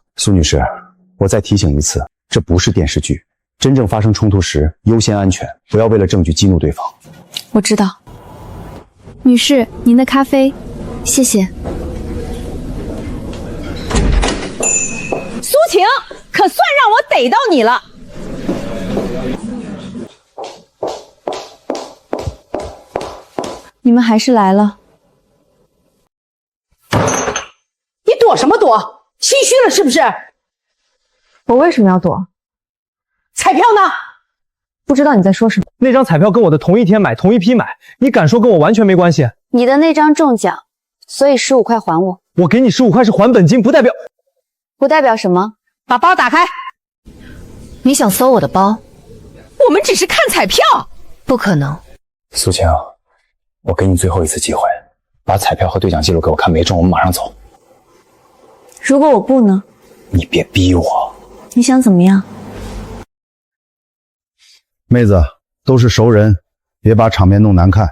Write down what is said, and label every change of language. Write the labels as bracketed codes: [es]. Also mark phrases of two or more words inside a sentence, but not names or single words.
[zh] 蘇女士，我再提醒一次，這不是電視劇。真正發生衝突時，優先安全，不要為了證據激怒對方。我知道。女士，您的咖啡，謝謝。蘇晴，可算讓我逮到你了。你們還是來了。你躲什麼躲？心虛了是不是？我為什麼要躲？彩票呢？不知道你在說什麼。那張彩票跟我的同一天買，同一批買，你敢說跟我完全沒關係？你的那張中獎，所以15塊還我。我給你15塊是還本金，不代表什麼？把包打開。你想搜我的包？我們只是看彩票。不可能。蘇晴，我給你最後一次機會，把彩票和兌獎記錄給我看，沒中我們馬上走。如果我不呢？你別逼我。你想怎麼樣？妹子，都是熟人，別把場面弄難看。